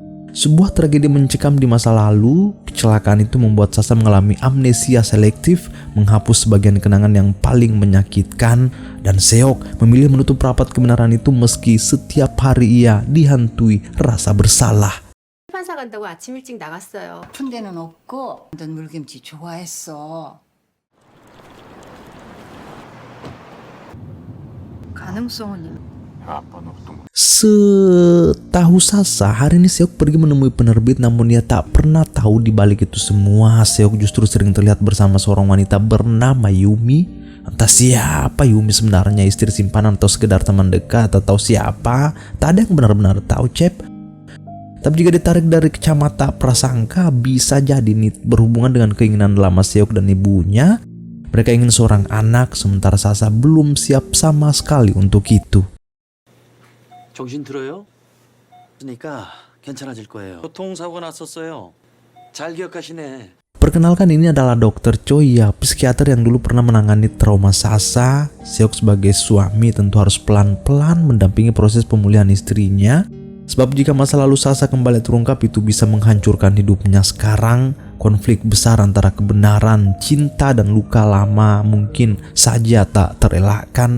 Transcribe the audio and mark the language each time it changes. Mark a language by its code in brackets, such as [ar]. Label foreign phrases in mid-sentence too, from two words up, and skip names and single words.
[id] Sebuah tragedi mencekam di masa lalu. Kecelakaan itu membuat Sasa mengalami amnesia selektif, menghapus sebagian kenangan yang paling menyakitkan. Dan Seok memilih menutup rapat kebenaran itu meski setiap hari ia dihantui rasa bersalah. [ko] 출판사 간다고 아침 일찍 나갔어요. 아픈 데는 없고 넌 물김치 좋아했어. 가능성은 아빠는 어떤 거? [id] Setahu Sasa, hari ini Seok pergi menemui penerbit, namun ia tak pernah tahu di balik itu semua Seok justru sering terlihat bersama seorang wanita bernama Yumi. Entah siapa Yumi sebenarnya, istri simpanan atau sekedar teman dekat atau siapa, tak ada yang benar-benar tahu, Cep. Tapi jika ditarik dari kacamata prasangka, bisa jadi ini berhubungan dengan keinginan lama Seok dan ibunya. Mereka ingin seorang anak, sementara Sasa belum siap sama sekali untuk itu. [ko] 정신 들어요? 그러니까 괜찮아질 거예요. 교통사고 났었어요. 잘 기억하시네. [id] Perkenalkan, ini adalah Dr. Choi, ya, psikiater yang dulu pernah menangani trauma Sasa. Seok sebagai suami tentu harus pelan-pelan mendampingi proses pemulihan istrinya. Sebab jika masa lalu Sasa kembali terungkap, itu bisa menghancurkan hidupnya sekarang. Konflik besar antara kebenaran, cinta, dan luka lama mungkin saja tak terelakkan.